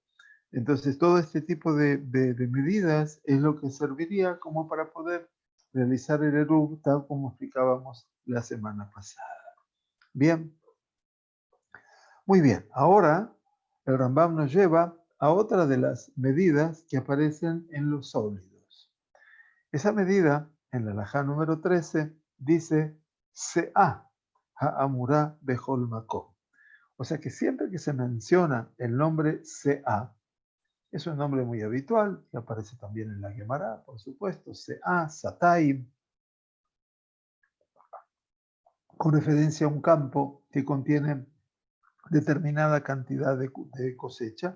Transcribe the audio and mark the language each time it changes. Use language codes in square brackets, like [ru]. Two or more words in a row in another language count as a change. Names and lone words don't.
[es] Entonces, todo este tipo de medidas es lo que serviría como para poder realizar el eruv, tal como explicábamos la semana pasada. Bien, muy bien. Ahora el Rambam nos lleva a otra de las medidas que aparecen en los sólidos. Esa medida, en la halajá número 13, dice [he] סאה האמורה בכל מקום. [es] O sea que siempre que se menciona el nombre Se'a, es un nombre muy habitual, que aparece también en la Gemara, por supuesto, Se'a, Sataim, con referencia a un campo que contiene determinada cantidad de cosecha.